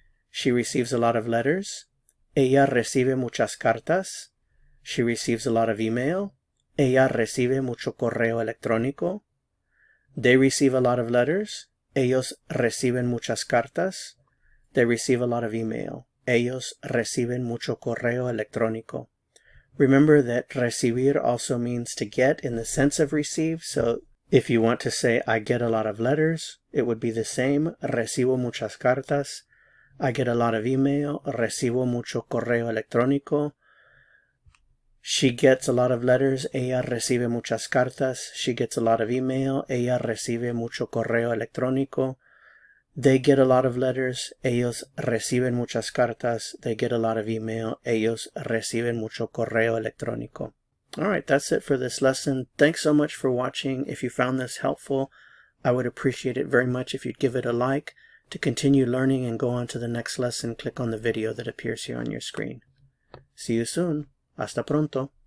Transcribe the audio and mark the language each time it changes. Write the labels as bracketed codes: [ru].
[en] She receives a lot of letters, [es] ella recibe muchas cartas. [en] She receives a lot of email, [es] ella recibe mucho correo electrónico. [en] They receive a lot of letters, [es] ellos reciben muchas cartas. [en] They receive a lot of email. [es] Ellos reciben mucho correo electrónico. [en] Remember that recibir also means to get in the sense of receive. So if you want to say I get a lot of letters, it would be the same. [es] Recibo muchas cartas. [en] I get a lot of email. [es] Recibo mucho correo electrónico. [en] She gets a lot of letters. [es] Ella recibe muchas cartas. [en] She gets a lot of email. [es] Ella recibe mucho correo electrónico. [en] They get a lot of letters, [es] ellos reciben muchas cartas. [en] They get a lot of email, [es] ellos reciben mucho correo electrónico. [en] Alright, that's it for this lesson. Thanks so much for watching. If you found this helpful, I would appreciate it very much if you'd give it a like. To continue learning and go on to the next lesson, click on the video that appears here on your screen. See you soon. [es] Hasta pronto.